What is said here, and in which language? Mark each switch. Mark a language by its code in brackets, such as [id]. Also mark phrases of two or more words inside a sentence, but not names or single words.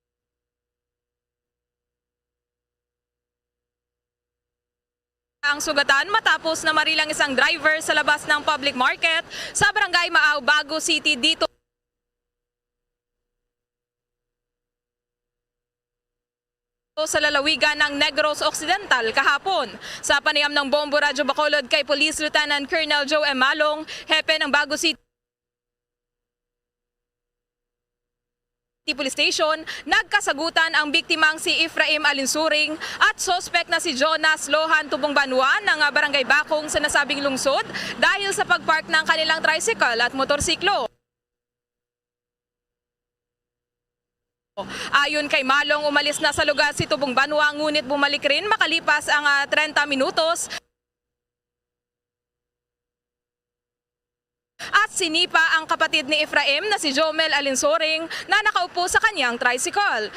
[tl] ang sugatan matapos na marilang isang driver sa labas ng [en] public market [tl] sa Barangay Maaw, Bago City dito sa lalawigan ng Negros Occidental kahapon. Sa panayam ng Bombo Radyo Bacolod kay [en] Police Lieutenant Colonel [tl] Joe M. Malong, hepe ng Bago City Police Station, nagkasagutan ang biktimang si Efraim Alinsuring at sospek na si Jonas Lohan Tubong Banwa ng Barangay Bakong sa nasabing lungsod dahil sa pagpark ng kanilang tricycle at motorsiklo. Ayon kay Malong, umalis na sa lugar si Tubong Banwa ngunit bumalik rin makalipas ang 30 minutos at sinipa ang kapatid ni Efraim na si Jomel Alinsoring na nakaupo sa kanyang tricycle.